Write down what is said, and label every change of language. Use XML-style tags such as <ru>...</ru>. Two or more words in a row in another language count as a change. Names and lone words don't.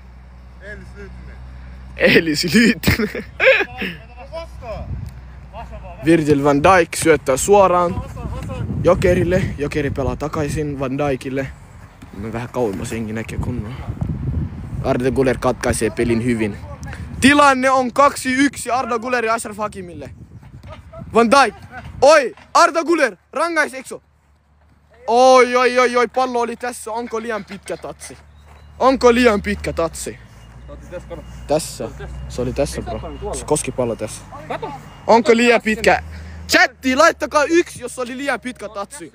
<fi>Elis Lyytinen. Virgil van Dijk syöttää suoraan Jokerille. Jokeri pelaa takaisin Van Dijkille. Vähän kauemmas jengi näkee kunnolla. Arda Güler katkaisee pelin hyvin. Tilanne on 2-1 Arda Güler ja Ashraf Hakimille. Van Dijk. Oi! Arda Güler! Rangais ekso! Oi, pallo oli tässä. Onko liian pitkä tatsi? Tässä. Se oli tässä, bro. Se koski pallo tässä. Onko liian pitkä? Chatti, laittakaa 1, jos oli liian pitkä tatsi.</fi>